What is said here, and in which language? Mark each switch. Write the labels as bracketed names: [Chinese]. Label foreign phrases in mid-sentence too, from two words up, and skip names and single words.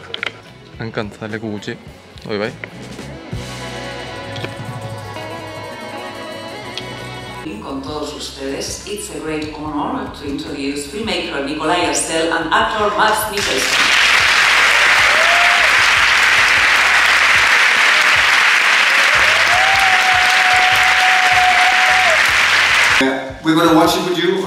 [Basque] Hankantza leku gutxi, hoi bai. [Spanish] Con todos ustedes, [English] it's a great honor to introduce filmmaker Nikolai Arcel and actor Max Mikkelsen. We're going to watch it with you.